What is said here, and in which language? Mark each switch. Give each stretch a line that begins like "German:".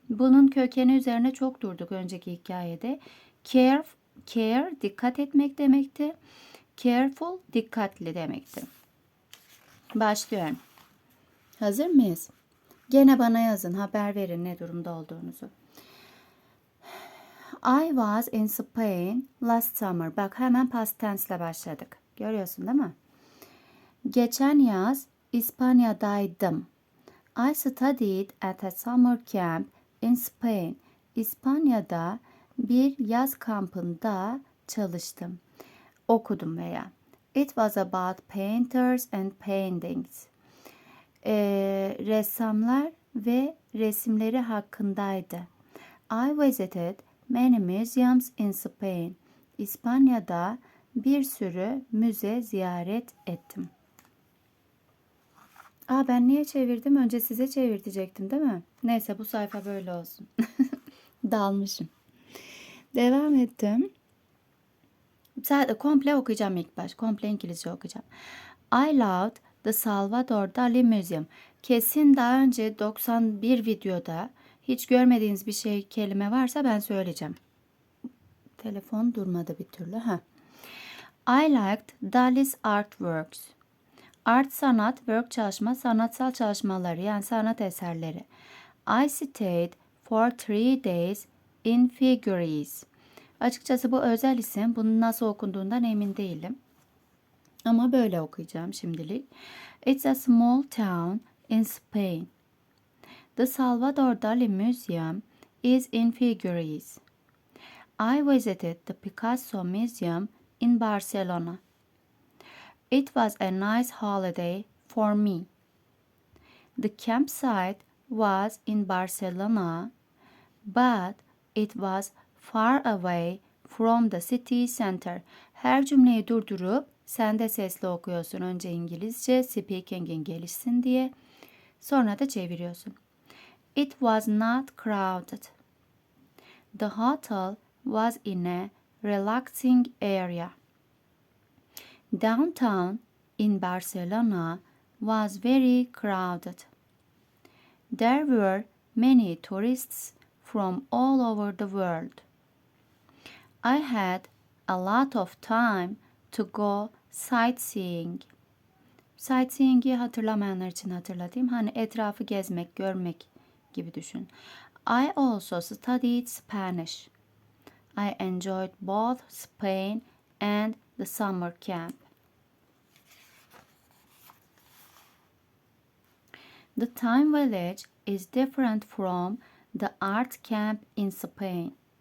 Turkish: Bunun kökeni üzerine çok durduk önceki hikayede. Care, dikkat etmek demekti. Careful, dikkatli demekti. Başlıyorum. Hazır mıyız? Gene bana yazın, haber verin ne durumda olduğunuzu.
English: I was in Spain last summer.
Turkish: Bak hemen past tense ile başladık. Görüyorsun değil mi? Geçen yaz İspanya'daydım.
English: I studied at a summer camp in Spain.
Turkish: İspanya'da bir yaz kampında çalıştım. Okudum veya.
English: It was about painters and paintings.
Turkish: Ressamlar ve resimleri hakkındaydı.
English: I visited many museums in Spain.
Turkish: İspanya'da bir sürü müze ziyaret ettim. Ben niye çevirdim? Önce size çevirtecektim değil mi? Neyse bu sayfa böyle olsun. Dalmışım. Devam ettim. Sadece komple okuyacağım ilk baş. Komple İngilizce okuyacağım.
English: I loved the Salvador Dali Museum.
Turkish: Kesin daha önce 91 videoda hiç görmediğiniz bir kelime varsa ben söyleyeceğim. Telefon durmadı bir türlü.
English: I liked Dali's artworks.
Turkish: Art, sanat, work çalışma, sanatsal çalışmaları yani sanat eserleri.
English: I stayed for 3 days in Figueres.
Turkish: Açıkçası bu özel isim. Bunun nasıl okunduğundan emin değilim. Ama böyle okuyacağım şimdilik.
English: It's a small town in Spain. The Salvador Dali Museum is in Figueres. I visited the Picasso Museum in Barcelona. It was a nice holiday for me. The campsite was in Barcelona, but it was far away from the city center.
Turkish: Her cümleyi durdurup sen de sesli okuyorsun. Önce İngilizce, speaking'in gelişsin diye. Sonra da çeviriyorsun.
English: It was not crowded. The hotel was in a relaxing area. Downtown in Barcelona was very crowded. There were many tourists from all over the world. I had a lot of time to go sightseeing.
Turkish: Sightseeing'i hatırlamayanlar için hatırlatayım. Hani etrafı gezmek, görmek gibi düşün.
English: I also studied Spanish. I enjoyed both Spain and the summer camp. The Time Village is different from the art camp in Spain.